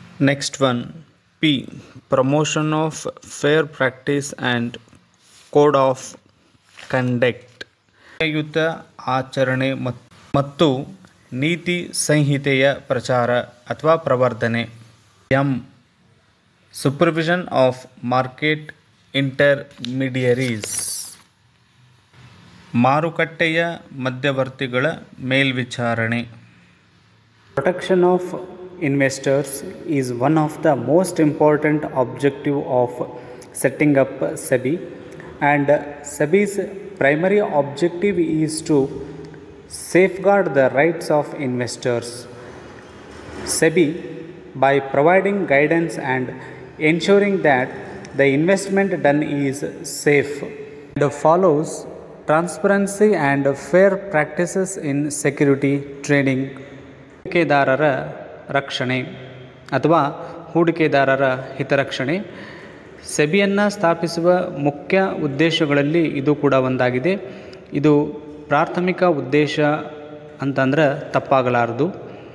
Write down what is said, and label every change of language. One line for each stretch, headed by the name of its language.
English: next one P, promotion of fair practice and code of conduct,
Kannada: ನ್ಯಾಯಯುತ ಆಚರಣೆ ಮತ್ತು ನೀತಿ ಸಂಹಿತೆಯ ಪ್ರಚಾರ ಅಥವಾ ಪ್ರವರ್ಧನೆ.
English: M, supervision of market intermediaries,
Kannada: ಮಾರುಕಟ್ಟೆಯ ಮಧ್ಯವರ್ತಿಗಳ ಮೇಲ್ವಿಚಾರಣೆ.
English: Protection of investors is one of the most important objective of setting up SEBI, and SEBI's primary objective is to safeguard the rights of investors. SEBI, by providing guidance and ensuring that the investment done is safe and follows transparency and fair practices in security trading.
Kannada: ಹೂಡಿಕೆದಾರರ ರಕ್ಷಣೆ ಅಥವಾ ಹೂಡಿಕೆದಾರರ ಹಿತರಕ್ಷಣೆ ಸೆಬಿಯನ್ನು ಸ್ಥಾಪಿಸುವ ಮುಖ್ಯ ಉದ್ದೇಶಗಳಲ್ಲಿ ಇದು ಕೂಡ ಒಂದಾಗಿದೆ. ಇದು ಪ್ರಾಥಮಿಕ ಉದ್ದೇಶ ಅಂತಂದ್ರೆ ತಪ್ಪಾಗಲಾರದು.